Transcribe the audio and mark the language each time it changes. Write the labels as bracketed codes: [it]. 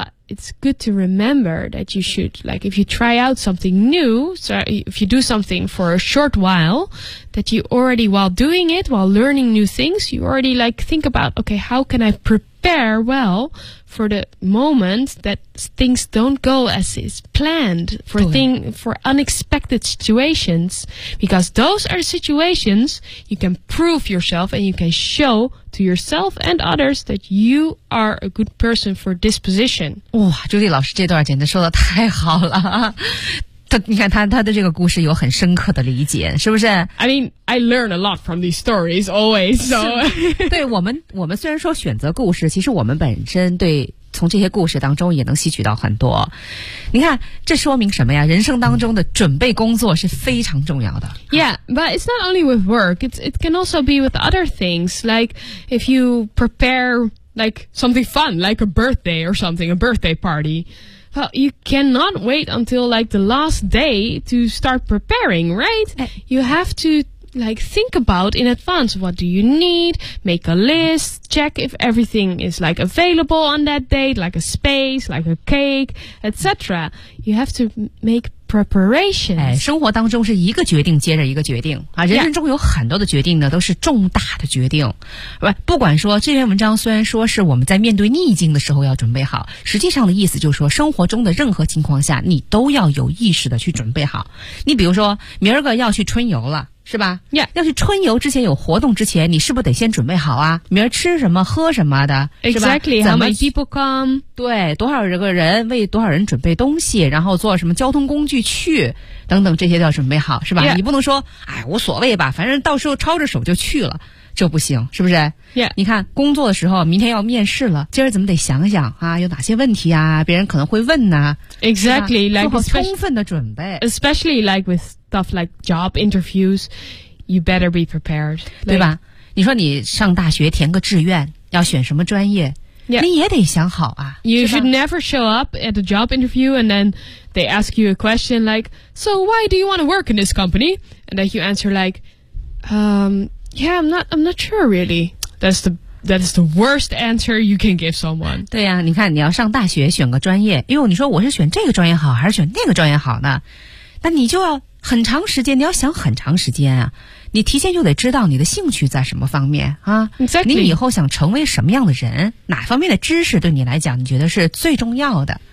[en] It's good to remember that you should, like, if you try out something new, so if you do something for a short while, that you already, while doing it, while learning new things, you already, like, think about, okay, how can I prepare well for the moment that things don't go as is planned for unexpected situations? Because those are situations you can prove yourself and you can show to yourself and others that you are a good person for this position. [zh] 哇，朱莉老师这段简直说的太好了。他的这个故事有很深刻的理解，是不是 [en] ？I mean, I learn a lot from these stories always. So, [zh] 对我们虽然说选择故事，其实我们本身对从这些故事当中也能吸取到很多。你看，这说明什么呀？人生当中的准备工作是非常重要的。 [en] Yeah, but it's not only with work. It can also be with other things. Like if you prepare like something fun, like a birthday or something, a birthday party. Well, you cannot wait until like the last day to start preparing, right? You have to like think about in advance what do you need, make a list, check if everything is like available on that date, like a space, like a cake, etc. You have to make preparations. [zh] 哎，生活当中是一个决定接着一个决定啊，人生中有很多的决定呢，都是重大的决定。不管说这篇文章虽然说是我们在面对逆境的时候要准备好，实际上的意思就是说，生活中的任何情况下，你都要有意识的去准备好。你比如说，明儿个要去春游了。是吧 [en] ？Yeah， [zh] 要去春游之前有活动之前，你是不是得先准备好啊？明儿吃什么喝什么的 [en] ？Exactly， how many people come？ [zh] 对，多少个人为多少人准备东西，然后坐什么交通工具去，等等，这些都要准备好，是吧？ [en] Yeah. [zh] 你不能说，哎，无所谓吧，反正到时候抄着手就去了。这不行，是不是 [en] ？Yeah， [zh] 你看工作的时候，明天要面试了，今儿怎么得想想啊，有哪些问题啊，别人可能会问呢、啊、 [en] ？Exactly， [zh] 做好充分的准备。 [en] Especially like with stuff like job interviews， you better be prepared， like, [zh] 对吧？你说你上大学填个志愿，要选什么专业？ [en] Yeah. [zh] 你也得想好啊。 [en] You should never show up at a job interview and then they ask you a question like， "So why do you want to work in this company?" and then you answer like， Yeah, I'm not sure really. That's the worst answer you can give someone. [zh] 对呀、啊，你看你要上大学选个专业，哎呦，你说我是选这个专业好还是选那个专业好呢？那你就要很长时间，你要想很长时间啊。你提前就得知道你的兴趣在什么方面啊。 [en] Exactly. [zh] 你以后想成为什么样的人？哪方面的知识对你来讲你觉得是最重要的？